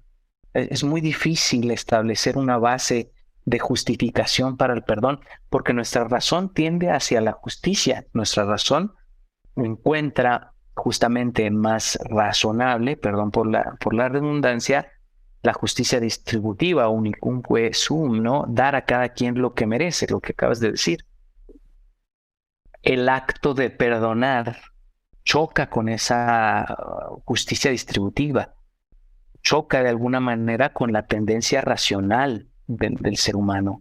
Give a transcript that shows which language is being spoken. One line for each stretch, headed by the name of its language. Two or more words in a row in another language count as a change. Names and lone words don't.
Spanish: Es muy difícil establecer una base de justificación para el perdón, porque nuestra razón tiende hacia la justicia, nuestra razón encuentra justamente más razonable, perdón por la redundancia, la justicia distributiva,
Latin: unicunque sum,
Spanish: ¿no? Dar a cada quien lo que merece, lo que acabas de decir. El acto de perdonar choca con esa justicia distributiva, choca de alguna manera con la tendencia racional del ser humano.